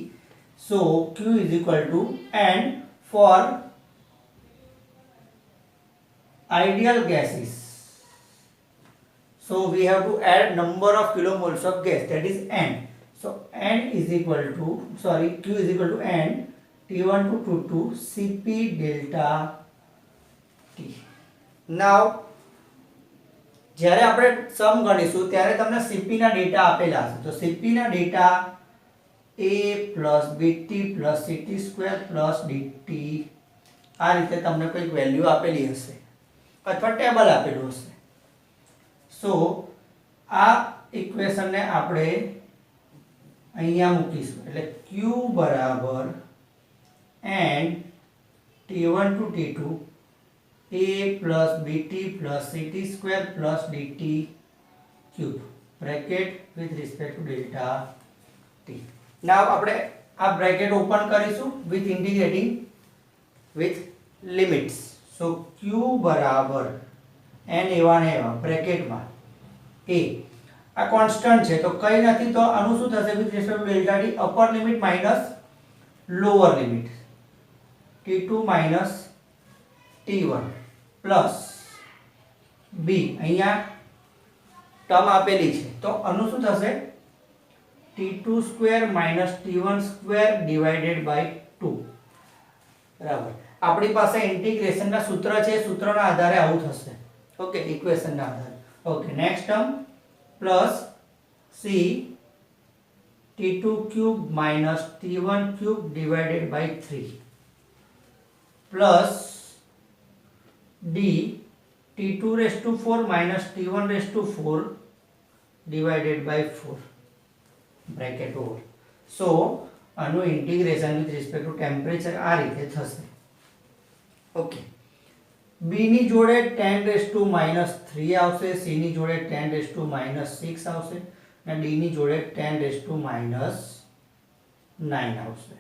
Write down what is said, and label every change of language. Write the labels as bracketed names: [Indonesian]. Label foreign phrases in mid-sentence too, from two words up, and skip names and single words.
[English] So Q is equal to, and for ideal gases. So we have to add number of kilomoles of gas, that is n. So n is equal to, sorry, q is equal to n T1 to T2 Cp delta T. [Gujarati] Now જ્યારે આપણે સમ ગણીશું ત્યારે તમને Cp ના ડેટા આપેલા હશે. તો Cp ના ડેટા [English] a plus bt plus ct square plus dt [Gujarati] આ રીતે તમને કોઈક વેલ્યુ આપેલી હશે અથવા ટેબલ આપેલું હશે. સો આ ઇક્વેશનને આપણે અહીંયા મૂકીશું, એટલે q બરાબર n [English] T1 to T2 a plus bt plus ct square plus dt cube bracket with respect to delta t. [Gujarati] Now આપણે આ બ્રેકેટ ઓપન કરીશું [English] with integrating with limits. [Gujarati] So q બરાબર n એવા ને એવા બ્રેકેટમાં a આ કોન્સ્ટન્ટ છે તો કઈ નથી, તો આનું શું થશે [English] with respect to delta t, upper limit minus lower limit t2 minus t1 plus b [Gujarati] અહીંયા ટર્મ આપેલી છે તો આનું શું થશે [English] t2 square minus t1 square divided by 2. [Gujarati] બરાબર, આપણી પાસે ઇન્ટિગ્રેશનના સૂત્ર છે, સૂત્રના આધારે આવું થશે. ઓકે, ઇક્વેશનના આધારે. ઓકે, [English] next term plus c t2 cube minus t1 cube divided by 3 plus d t2 raised to 4 minus t1 raised to 4 divided by 4 bracket over. [Gujarati] So આનું ઇન્ટિગ્રેશન [English] with respect to temperature [Gujarati] આ રીતે થશે. ઓકે, b ની જોડે [English] 10 raised to -3 [Gujarati] આવશે, c ની જોડે [English] 10 raised to -6 [Gujarati] આવશે અને d ની જોડે [English] 10 raised to -9 [Gujarati] આવશે.